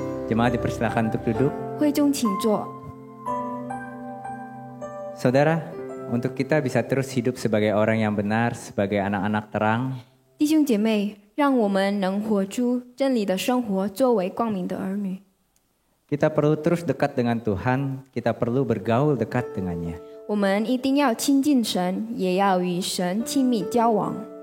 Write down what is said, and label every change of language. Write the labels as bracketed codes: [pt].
[id] Jemaat dipersilakan untuk duduk. [zh] 会众请坐。 [id] Saudara, untuk kita bisa terus hidup sebagai orang yang benar, sebagai anak-anak terang, [zh] 弟兄姐妹，让我们能活出真理的生活，作为光明的儿女。 [id] kita perlu terus dekat dengan Tuhan, kita perlu bergaul dekat dengannya. [zh] 我们一定要亲近神，也要与神亲密交往。